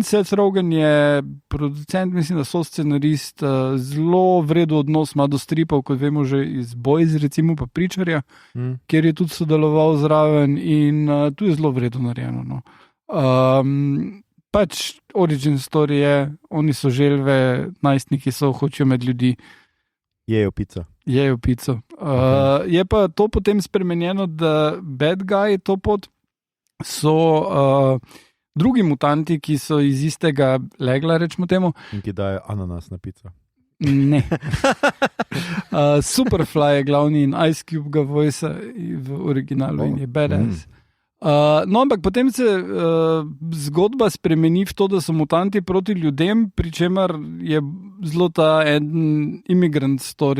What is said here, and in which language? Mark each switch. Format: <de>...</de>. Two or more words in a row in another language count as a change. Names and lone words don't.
<sl>Seth Rogen je producent, mislim, da so scenarist, zelo vredu odnos ima do stripov, kot vemo že iz Boys, recimo pa Preacherja, kjer je tudi sodeloval zraven in tu je zelo vredu narejeno. No. Pač</sl> <en>origin story</en> <sl>je, oni so želve, najstniki so, hočejo med ljudi. Jejo pico. Je pa to potem spremenjeno, da</sl> <en>bad guy</en> <sl>to pot so drugi mutanti, ki so iz istega legla, rečemo temu. In ki dajo ananas na pico. Ne. Superfly je glavni in Ice Cube ga voice v originalu in je badass. No, ampak potem se zgodba spremeni v to, da so mutanti proti ljudem, pri čemer je zelo ta en</sl> <en>immigrant story.</en>